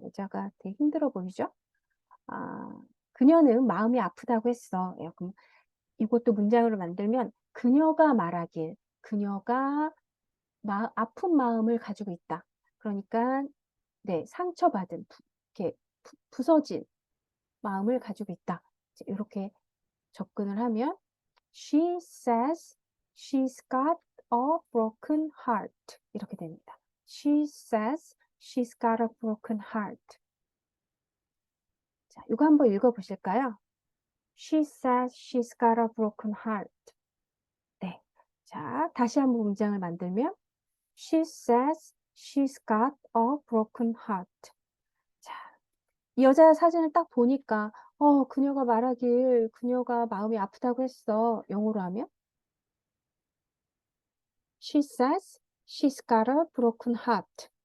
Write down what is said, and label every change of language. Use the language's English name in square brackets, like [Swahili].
[Korean] 여자가 되게 힘들어 보이죠? 그녀는 마음이 아프다고 했어. 그럼 이것도 문장으로 만들면 그녀가 말하길, 그녀가 아픈 마음을 가지고 있다. 그러니까 네, 상처받은, 이렇게 부서진 마음을 가지고 있다. 이렇게 접근을 하면 [English] She says she's got a broken heart. [Korean] 이렇게 됩니다. [English] She says she's got a broken heart. [Korean] 자, 이거 한번 읽어보실까요? [English] She says she's got a broken heart. [Korean] 네. 자, 다시 한번 문장을 만들면 [English] She says she's got a broken heart. [Korean] 자, 이 여자 사진을 딱 보니까 그녀가 말하길 그녀가 마음이 아프다고 했어. 영어로 하면 [English] She says she's got a broken heart.